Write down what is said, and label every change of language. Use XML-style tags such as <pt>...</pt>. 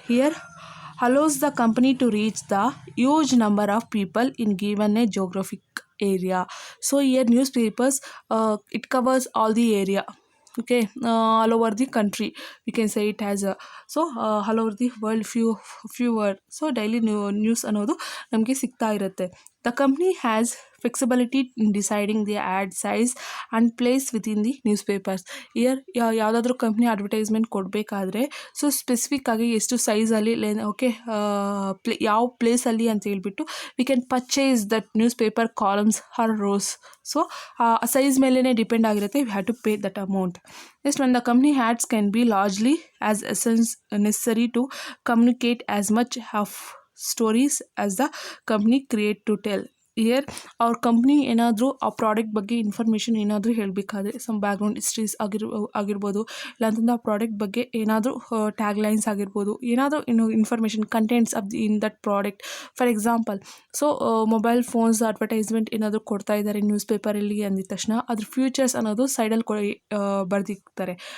<en>Here allows the company to reach the huge number of people in given a geographic area. So here newspapers it covers all the area, okay, all over the country we can say it as a all over the world fewer. So daily news</en> <kn>ಅನ್ನೋದು ನಮಗೆ ಸಿಗ್ತಾ ಇರುತ್ತೆ.</kn> <en>The company has flexibility in deciding the ad size and place within the newspapers.</en> <kn>Here ಯಾವುದಾದ್ರೂ company advertisement ಕೊಡಬೇಕಾದ್ರೆ so specific ಆಗಿ ಎಷ್ಟು ಸೈಜಲ್ಲಿ okay ಯಾವ ಪ್ಲೇಸಲ್ಲಿ ಅಂತ ಹೇಳ್ಬಿಟ್ಟು</kn> <en>We can purchase that newspaper columns are rows.</en> <kn>So ಆ ಸೈಜ್ ಮೇಲೇ ಡಿಪೆಂಡ್ ಆಗಿರುತ್ತೆ,</kn> <en>We have to pay that amount. Next when the company ads can be largely as essence necessary to communicate as much of stories as the company create to tell.</en> <kn>Here ಅವ್ರ company ಏನಾದರೂ ಆ product ಬಗ್ಗೆ information ಏನಾದರೂ ಹೇಳಬೇಕಾದ್ರೆ some background histories ಆಗಿರ್ಬೋದು, ಇಲ್ಲಾಂತಂದ್ರೆ ಆ product ಬಗ್ಗೆ ಏನಾದರೂ ಟ್ಯಾಗ್ ಲೈನ್ಸ್ ಆಗಿರ್ಬೋದು, ಏನಾದರೂ</kn> <en>Information contents of in that product.</en> <kn>For example so mobile phones advertisement ಏನಾದರೂ ಕೊಡ್ತಾ ಇದ್ದಾರೆ ನ್ಯೂಸ್ ಪೇಪರಲ್ಲಿ ಅಂದಿದ ತಕ್ಷಣ ಅದ್ರ ಫ್ಯೂಚರ್ಸ್ ಅನ್ನೋದು ಸೈಡಲ್ಲಿ ಬರೆದಿರ್ತಾರೆ.</kn>